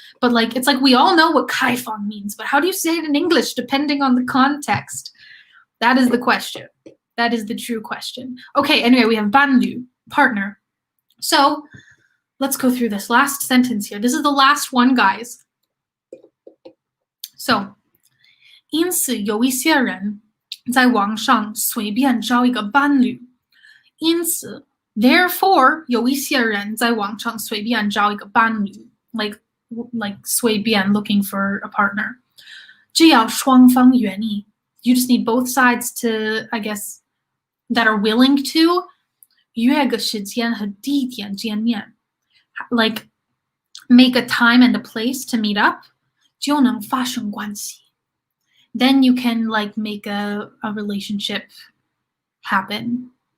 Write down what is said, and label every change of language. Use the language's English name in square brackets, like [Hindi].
[English] But like, it's like we all know what 开放 means, but how do you say it in English depending on the context? That is the question. That is the true question. Okay, anyway, we have 伴侣, partner. So let's go through this last sentence here. This is the last one, guys. [Chinese] So, 因此有一些人在网上随便找一个伴侣。因此 [English] therefore [Chinese] 有一些人在网上随便找一个伴侣 like 随便 [English] looking for a partner. [Chinese] 只要双方愿意 [English] you just need both sides to, I guess, that are willing to [Chinese] 约个时间和地点见面 [English] like make a time and a place to meet up [Chinese] 就能发生关系 [English] then you can like make a relationship happen.